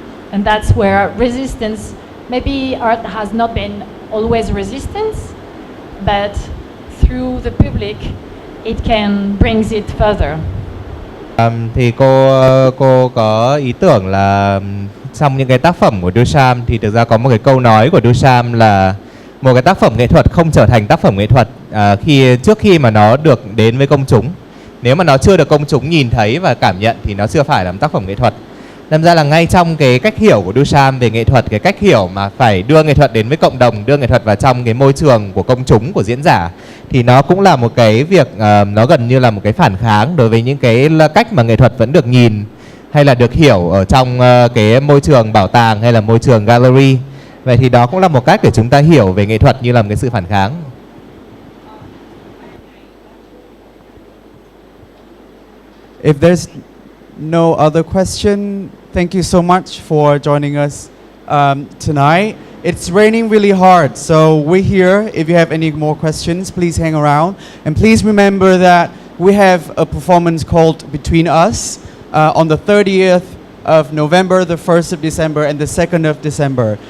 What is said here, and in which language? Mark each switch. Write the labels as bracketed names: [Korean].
[English] And that's where resistance, maybe art has not been always resistance, but through the public it can brings it further. [Vietnamese] Thì cô có ý tưởng là trong những cái tác phẩm của Duchamp thì thực ra có một cái câu nói của Duchamp là một cái tác phẩm nghệ thuật không trở thành tác phẩm nghệ thuật trước khi mà nó được đến với công chúng. Nếu mà nó chưa được công chúng nhìn thấy và cảm nhận thì nó chưa phải là một tác phẩm nghệ thuật. Đâm ra là ngay trong cái cách hiểu của Duchamp về nghệ thuật, cái cách hiểu mà phải đưa nghệ thuật đến với cộng đồng, đưa nghệ thuật vào trong cái môi trường của công chúng, của diễn giả, thì nó cũng là một cái việc nó gần như là một cái phản kháng đối với những cái cách mà nghệ thuật vẫn được nhìn hay là được hiểu ở trong cái môi trường bảo tàng hay là môi trường gallery. Vậy thì đó cũng là một cách để chúng ta hiểu về nghệ thuật như là một cái sự phản kháng. [English] If there's no other question, thank you so much for joining us tonight. It's raining really hard, so we're here. If you have any more questions, please hang around. And please remember that we have a performance called Between Us on the 30th of November, the 1st of December, and the 2nd of December.